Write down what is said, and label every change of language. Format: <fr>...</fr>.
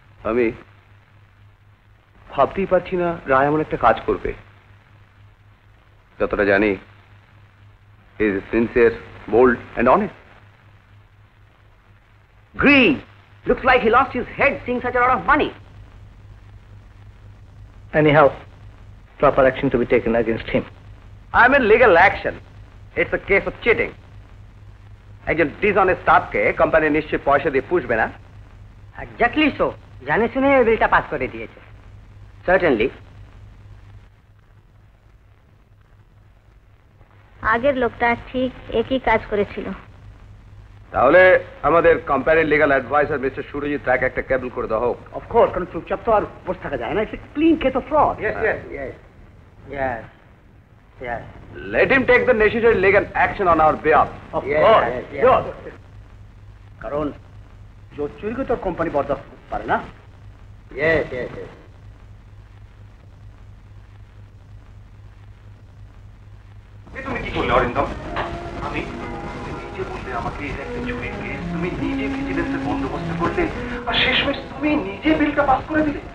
<bn>আমি ভাবতেই পারছি না রায় এমন একটা কাজ করবে। যতটা জানি</bn> <en>He is sincere, bold and honest. Greed. Looks like he lost his head seeing such a lot of money. Anyhow, proper action to be taken against him. I mean legal action. It's a case of cheating.</en> <bn>একজন</bn> <en>dishonest staff</en> <bn>কে company নিশ্চয়ই পয়সা দিয়ে পুষবে না।</bn> <en>Exactly so.</en> <bn>জানে শুনে এই বিলটা pass করে দিয়েছে।</bn> <en>Certainly.</en> <bn>আগের লোকটা ঠিক একই কাজ করেছিল। তাহলে আমাদের কোম্পানির লিগ্যাল অ্যাডভাইজার মিস্টার সুরজিৎ রায়কে একটা কেবল করে দেওয়া হোক।</bn> <en>Of course,</en> <bn>কারণ চুপচাপ তো আর বসে থাকা যায় না।</bn> <en>It's a clean case of fraud. Yes, yes, yes. Yes. Yes. Let him take the necessary legal action on our behalf. Of course. Sure.</en> <bn>কারণ জোর চুরিকে তো কোম্পানি বরদাস্ত করতে পারে না।</bn> <en>Yes, yes, yes.</en> <bn>তুমি কি করলে অরিন্দম? আমি নিজে বললে আমাকে এটা একটা চুরির কেস, তুমি নিজে ভিজিলেন্সের বন্দোবস্ত করলে, আর শেষমেশ তুমি নিজে বিলটা পাস করে দিলে।</bn>